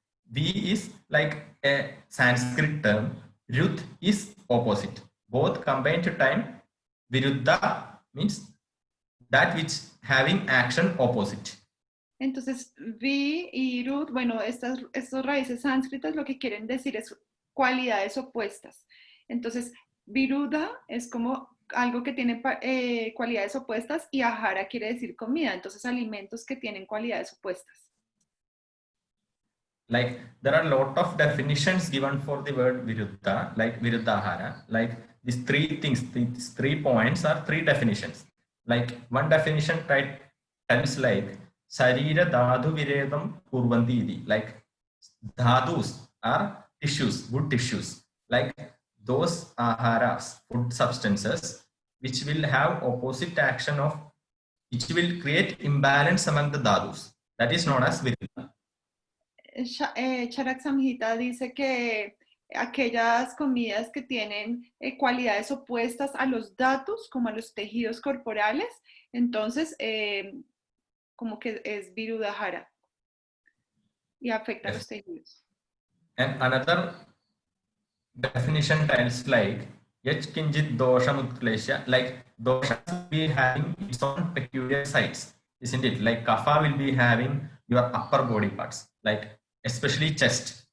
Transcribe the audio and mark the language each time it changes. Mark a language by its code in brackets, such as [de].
[en] V is like a Sanskrit term. Rud is opposite. Both combined to time. Viruddha means that which having action opposite. [es] Entonces, vi y rut, bueno, estas raíces sánscritas lo que quieren decir es cualidades opuestas. Entonces, viruddha es como algo que tiene cualidades opuestas y ahara quiere decir comida. Entonces, alimentos que tienen cualidades opuestas. [en] Like there are a lot of definitions given for the word Viruddha, like Viruddhahara. Like these three things, these 3 points are 3 definitions. Like one definition tells like [sa] Sarira Dhadu Viredam Kurvandi. [en] Like dhadus are tissues, good tissues. Like those aharas, food substances, which will have opposite action of, which will create imbalance among the dhadus. That is known as Viruddha. [es] Charak Samhita dice que aquellas comidas que tienen cualidades opuestas a los datos, como a los tejidos corporales, entonces como que es Virudhahara y afecta a los tejidos. [en] And another definition tells like [sa] yach kinjit dosham utklesha, [en] like dosha will be having its own peculiar sides, isn't it? Like kapha will be having your upper body parts, like especially chest.